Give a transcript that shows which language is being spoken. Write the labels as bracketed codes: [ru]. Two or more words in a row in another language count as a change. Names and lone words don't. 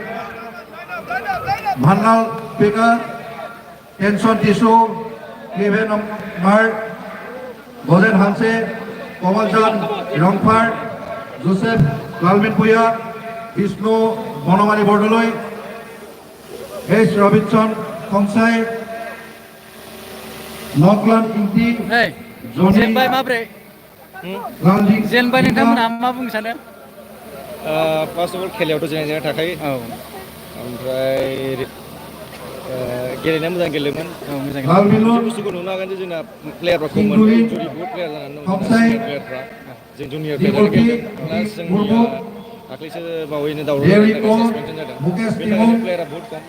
[as] ভান্নাল পেকা, টেনচন টিছু, ক্লিভেন মাৰ, গজেন হানছে, কমলচাঁদ ৰংফাৰ, জোচেফ লালমিন ভূঞা, বিষ্ণু বনমালী বৰদলৈ, এইচ ৰবিনসন খংচাই, নকলান ইংটি, [brx] जेनबाय माब्रै जेनबाय नोंथांमोनहा मा बुंनो सानो? [en] first of all [brx] खेलायावथ' जेननाया थाखायो ओमफ्राय गेलेनाया मोजां गेलेदोंमोन। मोनसे बुस्थुखौ नुनो हागोन जे जोंना प्लेयारफ्रा खममोन, इन्जुरि बहुत प्लेयार जानानै दं प्लेयारफ्रा जों [en] junior player [brx] गेलेदों प्लास जोंनिया दाख्लैसो बावैनो दावराव सासपेनसन जादों बेनि थाखायनो प्लेयारा बहुत खम।